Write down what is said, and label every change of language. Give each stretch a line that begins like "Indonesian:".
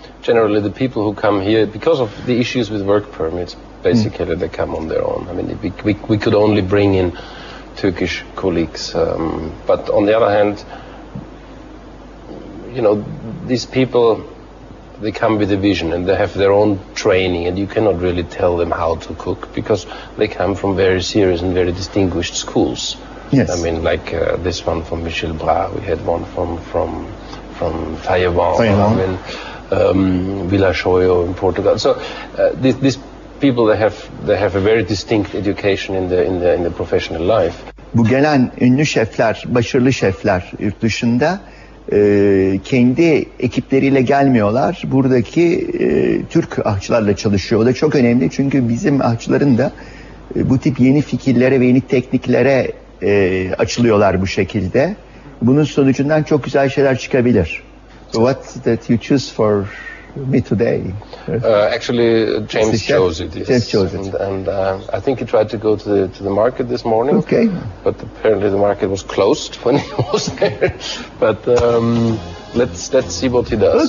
English: Generally, the people who come here, because of the issues with work permits, basically they come on their own. I mean, we could only bring in Turkish colleagues, but on the other hand, you know, these people, they come with a vision and they have their own training, and you cannot really tell them how to cook because they come from very serious and very distinguished schools. Yes. I mean, like this one from Michel Bras, we had one from Taiwan. I mean, Vila Shoyo in Portugal. So these people, they have a very distinct education in the professional life.
Turkish: Bu gelen ünlü şefler, başarılı şefler yurt dışında kendi ekipleriyle gelmiyorlar. Buradaki Türk aşçılarla çalışıyor. O da çok önemli çünkü bizim aşçıların da bu tip yeni fikirlere ve yeni tekniklere açılıyorlar bu şekilde. Bunun sonucundan çok güzel şeyler çıkabilir.
English: So what that you choose for me today? Actually, James chose it. Yes. James chose it, and I think he tried to go to the market this morning. Okay. But apparently the market was closed when he was there. But let's see what he does.